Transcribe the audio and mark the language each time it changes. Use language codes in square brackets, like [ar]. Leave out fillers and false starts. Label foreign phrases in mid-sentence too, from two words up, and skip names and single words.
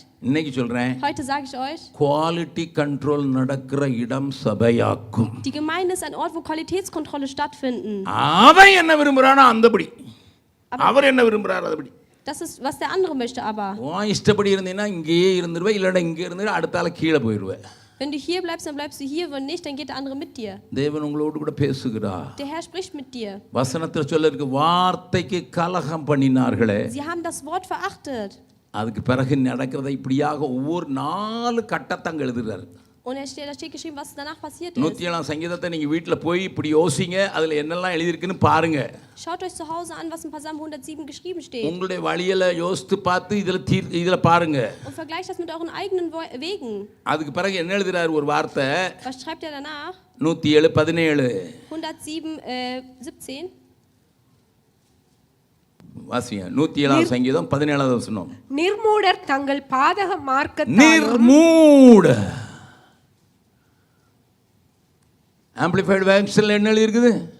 [ta] இன்னைக்கு சொல்றேன். [de] Heute sage ich euch. [en] quality control [ta] நடக்கிற இடம் சபையாக்கும். [de] Die Gemeinde ist ein Ort, wo Qualitätskontrolle stattfinden. [ta] அவன் என்ன விரும்புறானோ அந்தபடி. அவர் என்ன விரும்புறாரு அதுபடி. [de] Das ist, was der andere möchte, aber. [ta] உன் இஷ்டப்படி இருந்தீன்னா இங்கேயே இருந்துருவே, இல்லைன்னா இங்கே இருந்து அடுத்தால கீழே போயிடுவேன். [de] Wenn du hier bleibst, dann bleibst du hier, wenn nicht, dann geht der andere mit dir. [ta] தேவன் உங்களோடு கூட பேசுகிறார். [de] Der Herr spricht mit dir. [ta] வசனத்தில் சொல்ல இருக்கு, வார்த்தைக்கு கலகம் பண்ணினார்களே. [de] Sie haben das Wort verachtet. [ta] அதுக்கு பிறகு நடக்கிறதை இப்படியாக ஒவ்வொரு 4 கட்டத்தங்க எழுதுறாரு. [de] Und da steht geschrieben, was danach passiert ist. [ta] 107 சங்கீதத்தை நீங்க வீட்டில் போய் இப்படி யோசிங்க, அதுல என்னெல்லாம் எழுதியிருக்குன்னு பாருங்க. [de] Schaut euch zu Hause an, was in Psalm 107 geschrieben steht. [ta] உங்களுடைய வழியில யோசித்து பார்த்து இதுல பாருங்க. [de] Und vergleicht das mit euren eigenen Wegen. [ta] அதுக்கு பிறகு என்ன எழுதுறாரு ஒரு வார்த்தை? [de] Was schreibt er danach? 107:17. 107:17. [ta] வாசிங்க. 107 சங்கீதம் 17வது வசனம். நிர்மூடர் தங்கள் பாதக மார்க்கத்தாலும் நிர்மூட. ஆம்பிளிஃபைடு வேர்ஷன்ல என்ன எழுதி இருக்குது?